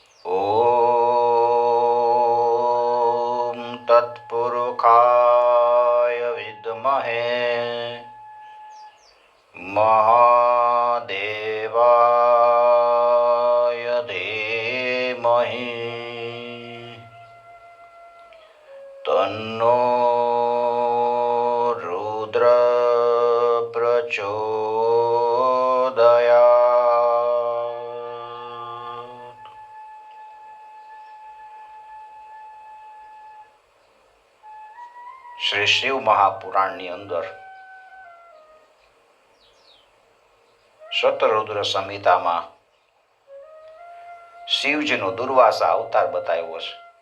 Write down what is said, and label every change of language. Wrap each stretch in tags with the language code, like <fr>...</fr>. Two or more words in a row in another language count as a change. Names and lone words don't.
<sa>ॐ तत्पुरुषाय विद्महे महादेवाय धीमहि तन्नो रुद्र प्रचोदयात्।</sa> <gu>શ્રી શિવ મહાપુરાણની અંદર શતરુદ્ર સંહિતામાં શિવજીનો દુર્વાસા અવતાર બતાવ્યો છે.</gu>